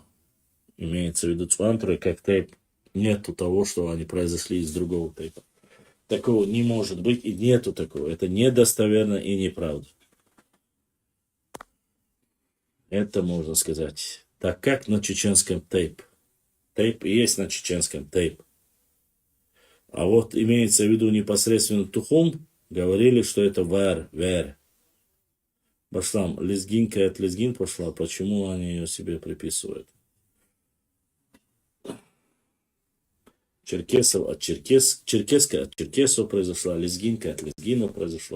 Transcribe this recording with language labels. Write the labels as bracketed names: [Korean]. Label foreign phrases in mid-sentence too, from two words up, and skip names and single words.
[Russian] Имеется в виду цуантруа как тайп. Нету того, что они произошли из другого тайпа. Такого не может быть и нету такого. Это недостоверно и неправда. Это можно сказать. Так как на чеченском тайп. Тайп и есть на чеченском тайп. А вот имеется в виду непосредственно тухум, говорили, что это вер. Башлам, лезгинка от лезгин пошла. Почему они ее себе приписывают? Черкесов от черкеска от черкесов произошла, лезгинка от лезгинов произошло.